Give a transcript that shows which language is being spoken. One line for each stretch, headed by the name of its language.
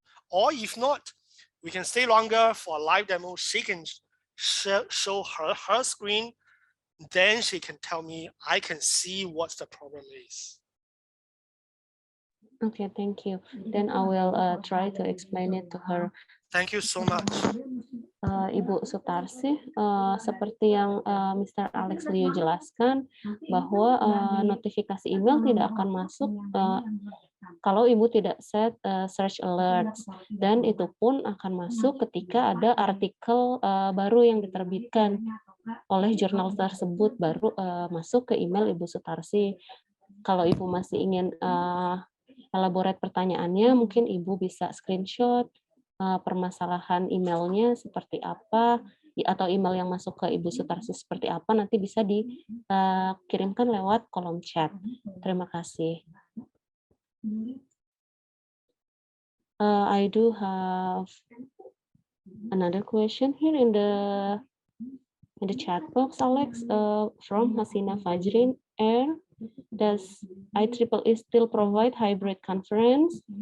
English: Or if not, we can stay longer for a live demo. She can show her screen, then she can tell me, I can see what the problem is. Okay, thank you. Then I will try to explain it to her. Thank you so much.
Indonesian: Ibu Sutarsi, seperti yang Mr. Alex Liu jelaskan, bahwa notifikasi email tidak akan masuk kalau Ibu tidak set search alerts, dan itu pun akan masuk ketika ada artikel baru yang diterbitkan oleh jurnal tersebut, baru masuk ke email Ibu Sutarsi. Kalau Ibu masih ingin elaborate pertanyaannya, mungkin Ibu bisa screenshot permasalahan emailnya seperti apa, atau email yang masuk ke Ibu Sutarsi seperti apa, nanti bisa dikirimkan lewat kolom chat. Terima kasih.
English: I do have another question here in the chat box, Alex, from Hasina Fajrin R. Does IEEE still provide hybrid conference?